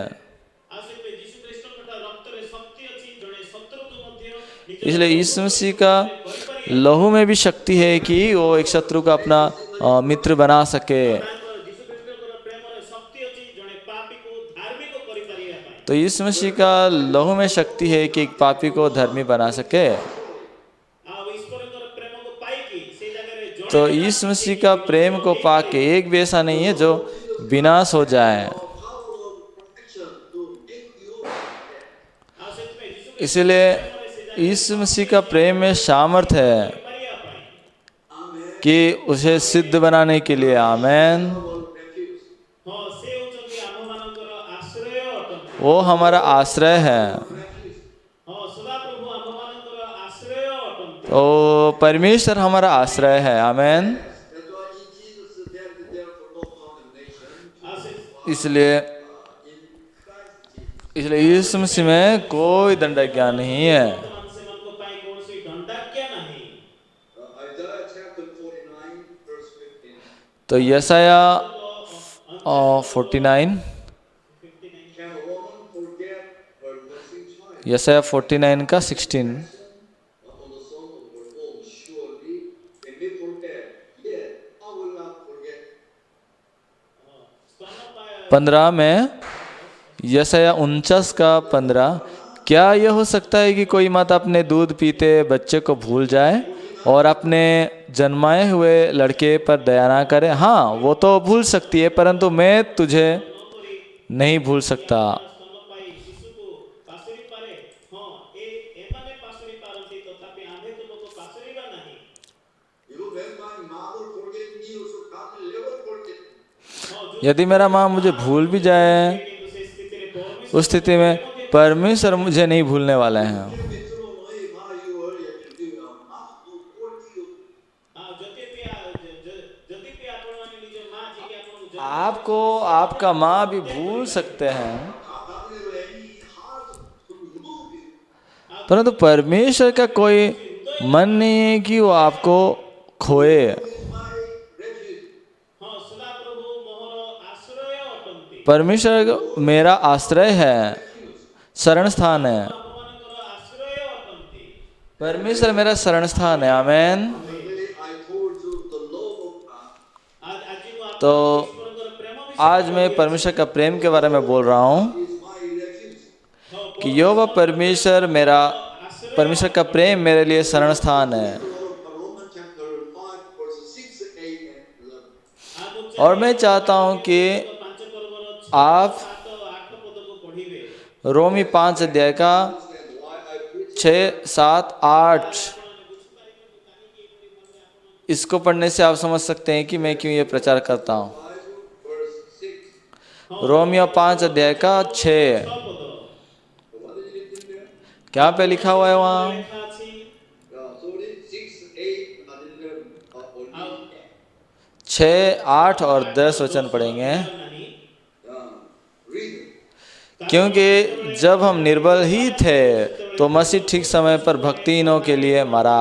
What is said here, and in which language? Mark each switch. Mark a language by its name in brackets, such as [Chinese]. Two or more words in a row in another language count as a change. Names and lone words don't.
[Odia] ଆଉ ସେଥିପାଇଁ ଯୀଶୁ ଖ୍ରୀଷ୍ଟଙ୍କ ରକ୍ତରେ ଶକ୍ତି ଅଛି। ଜଣେ ଶତ୍ରୁକୁ ମଧ୍ୟ ନିଜ [Hindi] इसलिए यीशु मसीह का लहू में भी शक्ति है कि वो एक शत्रु का अपना मित्र बना सके। [Odia] ତାଙ୍କର ଯୀଶୁ ଖ୍ରୀଷ୍ଟଙ୍କର ପ୍ରେମରେ ଶକ୍ତି ଅଛି। ଜଣେ ପାପୀକୁ ଧାର୍ମିକ କରିପାରିବା ପାଇଁ। [Hindi] तो यीशु मसीह का लहू में शक्ति है कि एक पापी को धर्मी बना सके। [Odia] ଆଉ ଈଶ୍ୱରଙ୍କର ପ୍ରେମକୁ ପାଇକି ସେଇ ଜାଗାରେ ଜଣେ [Hindi] तो यीशु मसीह का प्रेम को पाके एक भी ऐसा नहीं है जो विनाश हो जाए। [English] A power of protection to make you [Odia] ଆଉ ସେଥିପାଇଁ ଯୀଶୁ [Hindi] इसलिए यीशु मसीह का प्रेम में सामर्थ है [Odia] କରିବା ପାଇଁ। [Hindi] कि उसे सिद्ध बनाने के लिए। आमेन। [English] refuse. [Odia] ହଁ ସେ ହେଉଛନ୍ତି ଆମମାନଙ୍କର ଆଶ୍ରୟ ଅଟନ୍ତି। [Hindi] वो हमारा आश्रय है। [Odia] ହଁ ସଦାପ୍ରଭୁ ଆମମାନଙ୍କର ଆଶ୍ରୟ ଅଟନ୍ତି। [Hindi] तो परमेश्वर हमारा आश्रय है। आमेन। [English] That's why in Jesus there is therefore no condemnation. [Odia] ଆଉ ସେ [Hindi] इसलिए [English] In Christ Jesus. [Hindi] इसलिए यीशु मसीह में कोई दंडाज्ञा नहीं है। [Odia] ବର୍ତ୍ତମାନ ସେମାନଙ୍କ ପାଇଁ କୌଣସି ଦଣ୍ଡାଜ୍ଞା ନାହିଁ। [English] Isaiah chapter 49 verse 15. [Hindi] तो यसाया 49 [English] Can a woman forget her nursing child? [Hindi] यसाया 49 का 16 [English] On the son of her own, surely they may forget, yet I will not forget. [Hindi] स्तनपाय 15 में यसाया 49 का 15 क्या यह हो सकता है कि कोई माता अपने दूध पीते बच्चे को भूल जाए और अपने जन्माए हुए लड़के पर दया ना करे? हाँ, वो तो भूल सकती है परंतु मैं तुझे नहीं भूल सकता। [Odia] स्तनपायी ଶିଶୁକୁ ପାଶୋରି ପାରେ। ହଁ ଏମାନେ ପାଶୋରି ପାରନ୍ତି ତଥାପି ଆମ୍ଭେ ତୁମକୁ ପାଶୋରିବା ନାହିଁ। [English] Even when my mother forget me, also God will never forget. [Hindi] यदि मेरा माँ मुझे भूल भी जाए [Odia] କିନ୍ତୁ ସେ ସ୍ଥିତିରେ ପରମେଶ୍ୱର [Hindi] उस स्थिति में परमेश्वर मुझे नहीं भूलने वाले हैं। [English] If it's wrong, if I you earlier to do not to forgive you. [Odia] ଯଦି ବି ଆପଣମାନେ ନିଜ ମା ଯିଏକି ଆପଣଙ୍କୁ [Hindi] आपको आपका माँ भी भूल सकते हैं [English] God will [Hindi] परंतु परमेश्वर का कोई मन नहीं है कि वो आपको खोए। [English] is my refuge. [Odia] ହଁ ସଦାପ୍ରଭୁ ମୋହର ଆଶ୍ରୟ ଅଟନ୍ତି। [Hindi] परमेश्वर मेरा आश्रय है, शरण स्थान है। [Odia] ଆପଣଙ୍କର ଆଶ୍ରୟ ଅଟନ୍ତି। [Hindi] परमेश्वर मेरा शरण स्थान है। आमेन। [English] Finally, I told you the love of God. [Odia] ଆଜି ମୁଁ [Hindi] तो [Odia] ଆପଣଙ୍କୁ ଈଶ୍ୱରଙ୍କର ପ୍ରେମ ବିଷୟରେ [Hindi] आज मैं परमेश्वर का प्रेम के बारे में बोल रहा हूँ [English] Is my refuge. [Hindi] कि यहोवा परमेश्वर मेरा, परमेश्वर का प्रेम मेरे लिए शरण स्थान है। [English] Romans chapter 5, verses 6, 8, and 11. [Hindi] और मैं चाहता हूँ कि [Odia] ପାଞ୍ଚ ପର୍ବର [Hindi] आप [Odia] 7 ଓ 8 ପଦକୁ ପଢ଼ିବେ। [Hindi] रोमी 5 अध्याय का [English] Understand why I preach. [Hindi] 6, 7, 8 इसको पढ़ने से आप समझ सकते हैं कि मैं क्यों ये प्रचार करता हूँ। [English] 5, verse 6. [Hindi] रोमियो 5 अध्याय का 6, [English] What is it written there? [Hindi] क्या पे लिखा हुआ है वहाँ? [Odia] ଲେଖା ଅଛି [English] Sorry, 6, 8, and 11. [Odia] ଆଉ [Hindi] 6, 8 और 10 वचन पढ़ेंगे। [Odia] ନାହିଁ। [English] Read. [Hindi] क्योंकि जब हम निर्बल ही थे तो मसीह ठीक समय पर भक्तिहीनों के लिए मरा।